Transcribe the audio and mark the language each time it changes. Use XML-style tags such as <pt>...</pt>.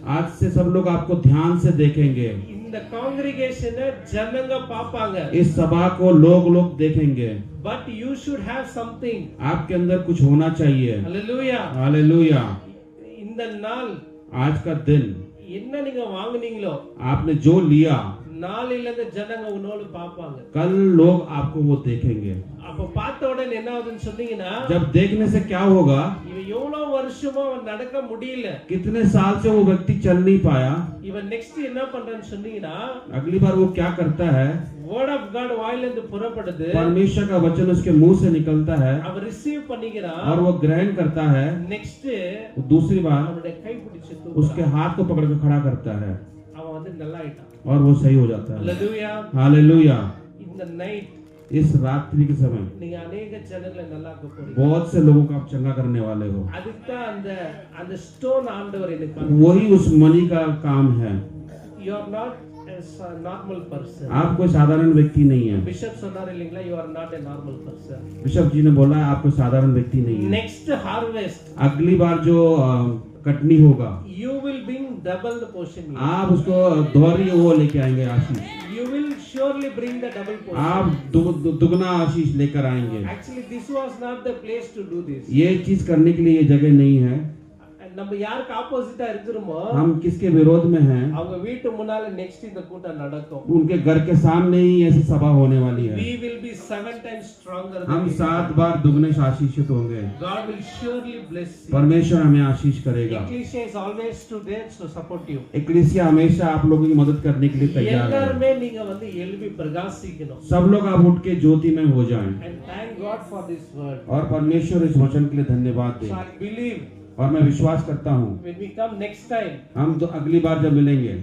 <hi>आज से सब लोग आपको ध्यान से देखेंगे।</hi> <ta>இந்த कांग्रीगेशन ஜனங்க பார்ப்பாங்க।</ta> <hi>इस सभा को लोग देखेंगे।</hi> <en>But you should have something.</en> <hi>आपके अंदर कुछ होना चाहिए।</hi> <en>Hallelujah hallelujah.</en> <ta>இந்த நாள்,</ta> <hi>आज का दिन,</hi> <ta>என்ன நீங்க வாங்குனீங்களோ,</ta> <hi>आपने जो लिया,</hi> <ta>நாளையில இந்த ஜனங்க உன்னோடு பார்ப்பாங்க।</ta> <hi>कल लोग आपको वो देखेंगे।</hi> <ta>அப்ப பார்த்த உடனே என்ன ஆகுதுன்னு சொன்னீங்கன்னா,</ta> <hi>जब देखने से क्या होगा,</hi> <ta>இவன் எவ்வளவு வருஷமா நடக்க முடியல,</ta> <hi>कितने साल से वो व्यक्ति चल नहीं पाया,</hi> <ta>இவன் நெக்ஸ்ட் என்ன பண்றான்னு சொன்னீங்கன்னா,</ta> <hi>अगली बार वो क्या करता है,</hi> <en>word of God</en> <ta>வாயில இருந்து புறப்படுது,</ta> <hi>परमेश्वर का वचन उसके मुंह से निकलता है</hi> <ta>அவன் ரிசீவ் பண்ணிக்கிறான்,</ta> <hi>और वो ग्रहण करता है।</hi> <en>next</en> <hi>दूसरी बार</hi> <ta>அவனுடைய கை பிடிச்சு</ta> <hi>उसके हाथ को पकड़ के खड़ा करता है</hi> <ta>அவன் வந்து நல்லா ஆயிட்டான்।</ta> <hi>और वो सही हो जाता है।</hi> <en>Hallelujah hallelujah.</en> <ta>இந்த நைட்</ta> <hi>इस रात्रि के समय</hi> <ta>நீங்க अनेक ஜனங்களை நல்லா ஆக்க போறீங்க।</ta> <hi>बहुत से लोगों को आप चंगा करने वाले हो।</hi> <ta>அதுக்கு அந்த ஸ்டோன் ஆண்டவர் எனக்கு</ta> <hi>वही उस मणि का काम है।</hi> <en>you are not normal person.</en> <hi>आप कोई साधारण व्यक्ति नहीं है।</hi> <en>Bishop Sonarelingla, you are not a normal person.</en> <hi>Bishop जी ने बोला आप कोई साधारण व्यक्ति नहीं है।</hi> <en>Next harvest,</en> <hi>अगली बार जो कटनी होगा,</hi> <en>you will bring double the portion.</en> <hi>आप उसको दोहरी वो लेके आएंगे आशीष।</hi> <en>You will surely bring the double portion.</en> <hi>आप दुगना आशीष लेकर आएंगे।</hi> <en>Actually, this was not the place to do this.</en> <hi>ये चीज करने के लिए ये जगह नहीं है।</hi> <ta>நம்ம யாருக்கு ஆப்போசிட்டா இருக்கிறோமோ</ta> <hi>हम किसके विरोध में हैं,</hi> <ta>அவங்க வீட்டு முன்னால next இந்த கூட்டம் நடக்கும்.</ta> <hi>उनके घर के सामने ही ऐसी सभा होने वाली है।</hi> <en>We will be 7 times stronger.</en> <hi>हम 7 बार दुगने आशीषित होंगे।</hi> <en>God will surely bless you.</en> <hi>परमेश्वर हमें आशीष करेगा।</hi> <en>Ecclesia is always to there to support you.</en> <hi>एक्लीसिया हमेशा आप लोगों की मदद करने के लिए तैयार है।</hi> <ta>எல்லாருமே நீங்க வந்து எழுப்பி பிரகாசிக்கணும்.</ta> <hi>सब लोग आप उठ के ज्योति में हो जाएं।</hi> <en>And thank God for this word.</en> <hi>और परमेश्वर इस वचन के लिए धन्यवाद</hi> <en>So</en> <hi>दें।</hi> <en>I believe</en> <hi>और मैं विश्वास करता हूँ</hi> <en>when we come next time,</en> <hi>हम तो अगली बार जब मिलेंगे</hi>